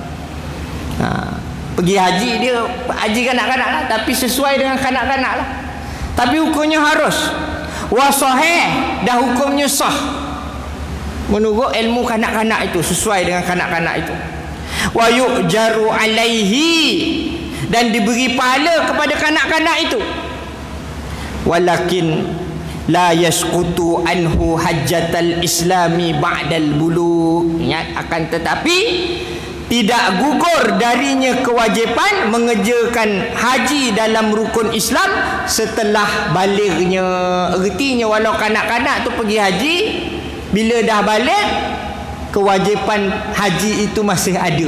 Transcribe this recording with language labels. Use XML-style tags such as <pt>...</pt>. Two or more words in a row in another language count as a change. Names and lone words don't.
<ms>Pergi haji, dia haji kanak-kanak lah, tapi sesuai dengan kanak-kanak lah. Tapi hukumnya harus. Wa sahih, dah hukumnya sah menurut ilmu kanak-kanak itu, sesuai dengan kanak-kanak itu.</ms> <ar>ويؤجر عليه,</ar> <ms>dan diberi pahala kepada kanak-kanak itu.</ms> <ar>ولكن لا يسقط عنه حجة الإسلام بعد البلوغ.</ar> <ms>Ingat, akan tetapi tidak gugur darinya kewajipan mengerjakan haji dalam rukun Islam setelah balignya. Ertinya walau kanak-kanak tu pergi haji, bila dah balik, kewajipan haji itu masih ada.</ms>